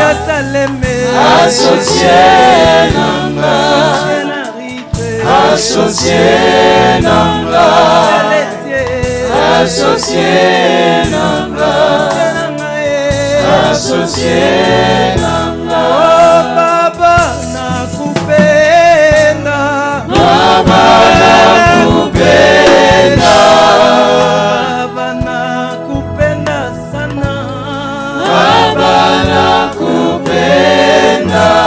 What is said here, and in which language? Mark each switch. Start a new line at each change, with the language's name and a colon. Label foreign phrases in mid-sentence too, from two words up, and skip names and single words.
Lingala: Associé na ngai. Associé na ngai. Associé na ngai. Associé na
Swahili: Oh Baba nakupenda. Baba nakupenda. Baba nakupenda sana. Baba nakupenda.